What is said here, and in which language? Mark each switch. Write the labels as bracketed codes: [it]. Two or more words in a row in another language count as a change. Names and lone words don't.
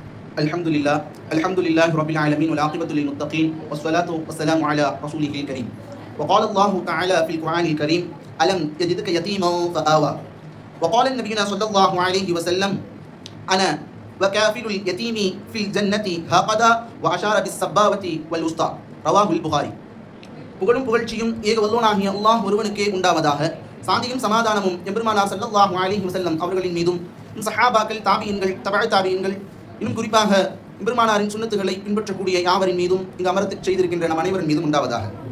[ar] الحمد لله رب العالمين والعاقبة للمتقين والصلاة والسلام على رسوله الكريم. وقال الله تعالى في القرآن الكريم ألم يجدك يتيما فآوى. وقال نبينا صلى الله عليه وسلم أنا وكافل اليتيم في الجنة هكذا وأشار بالسبابة والوسطى. رواه البخاري. [ta] புகழும் புகழ்ச்சியும் ஏக வல்லோனாகிய அல்லாஹ் ஒருவனுக்கே உண்டாவதாக. சாந்தியும் சமாதானமும் எம்பெருமானார் [ar] صلى الله عليه وسلم [ta] அவர்களின் மீதும் சஹாபாக்கள், தாபியீன்கள், தபஅ தாபியீன்கள், இன்னும் குறிப்பாக எம்பெருமானாரின் சுன்னத்துகளை பின்பற்றக்கூடிய யாவரின் மீதும் இங்கு அமரத்து செய்திருக்கின்ற நம் அனைவரின் மீதும் உண்டாவதாக.